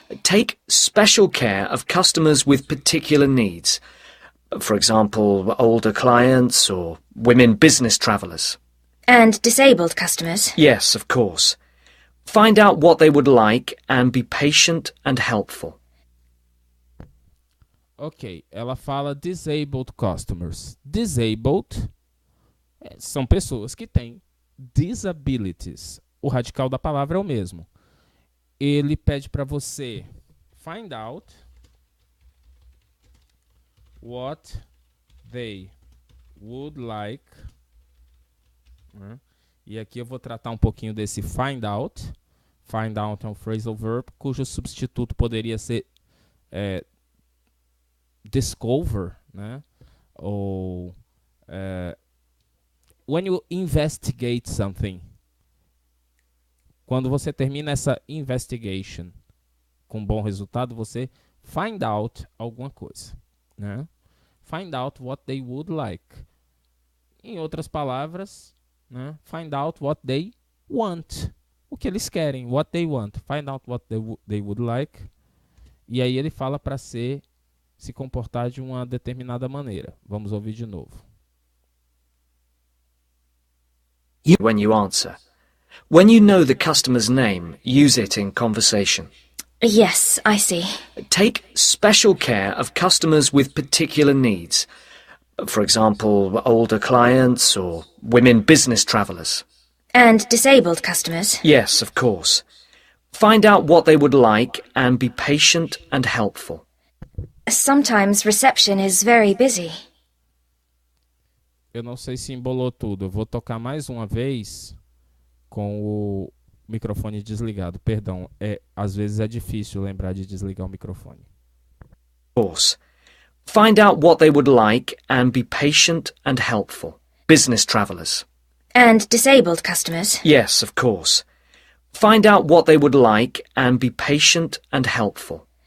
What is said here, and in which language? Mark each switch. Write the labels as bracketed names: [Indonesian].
[English] Take special care of customers with particular needs. For example, older clients or women business travelers. And disabled customers. Yes, of course. Find out what they would like and be patient and helpful. [Portuguese] Ok, ela fala [English] disabled customers. [Portuguese] Disabled são pessoas que têm disabilities. O radical da palavra é o mesmo. Ele pede para você [English] find out what they would like. [Portuguese] E aqui eu vou tratar um pouquinho desse find out. Find out é um phrasal verb cujo substituto poderia ser discover, né? [English] Ou when you investigate something. [Portuguese] Quando você termina essa investigation com bom resultado, você find out alguma coisa, né? [English] Find out what they would like. [Portuguese] Em outras palavras, né? [English] Find out what they want. [Portuguese] O que eles querem, [English] what they want. Find out what they would like. [Portuguese] E aí ele fala para se comportar de uma determinada maneira. Vamos ouvir de novo. [English] When you answer. When you know the customer's name, use it in conversation. Yes, I see. Take special care of customers with particular needs. For example, older clients or women business travelers. And disabled customers. Yes, of course. Find out what they would like and be patient and helpful. Sometimes reception is very busy. [Portuguese] Eu não sei se embolou tudo. Eu vou tocar mais uma vez com o microfone desligado. Perdão, às vezes é difícil lembrar de desligar o microfone. [English] Of course. Find out what they would like and be patient and helpful. Business travelers. And disabled customers. Yes, of course. Find out what they would like and be patient and helpful.